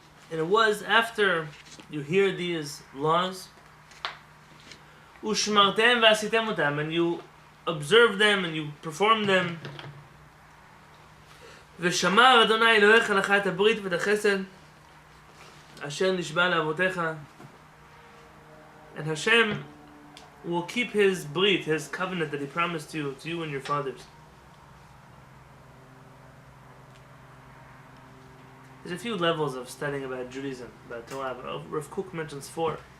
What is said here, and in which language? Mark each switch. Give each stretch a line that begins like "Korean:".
English: And it was after you hear these laws, and you observe them and you perform them.
Hebrew: ושמר אדוני אלוהיך לך את הברית ואת החסד אשר נשבע לאבותיך.
English: And Hashem will keep his brit, his covenant that he promised to you and your fathers. There's a few levels of studying about Judaism, about Torah. Rav Kook mentions 4.